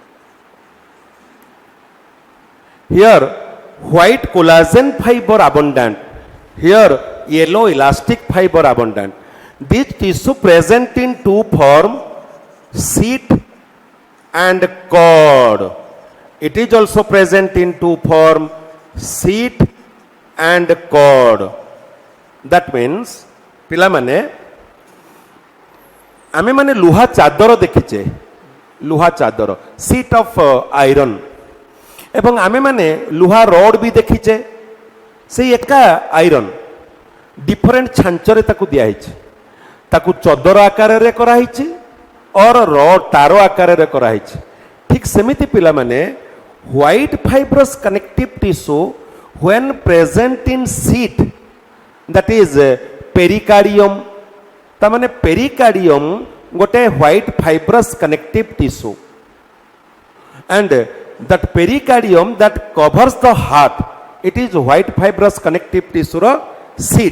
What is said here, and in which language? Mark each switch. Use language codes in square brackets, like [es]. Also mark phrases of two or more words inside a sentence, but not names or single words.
[en] Here white collagen fiber abundant, here yellow elastic fiber abundant. This tissue present in two form, sheet and cord. It is also present in two form, sheet and cord. That means [or] ପିଲାମାନେ ଆମେ ମାନେ ଲୁହା ଚାଦର ଦେଖିଛେ, ଲୁହା ଚାଦର [en] sheet of iron, [or] ଏବଂ ଆମେ ମାନେ ଲୁହା ରଡ୍ ବି ଦେଖିଛେ, ସେଇ ଏକା [en] iron different [or] ଛାଞ୍ଚରେ ତାକୁ ଦିଆହେଇଛି, ତାକୁ ଚଦର ଆକାରରେ କରାହେଇଛି [en] or rod [or] ତାର ଆକାରରେ କରାହେଇଛି। ଠିକ୍ ସେମିତି ପିଲାମାନେ [en] white fibrous connective tissue when present in sheet, that is pericardium, ତାମାନେ pericardium ଗୋଟେ white fibrous connective tissue, and that pericardium that covers the heart, it is white fibrous connective tissue ର sheet.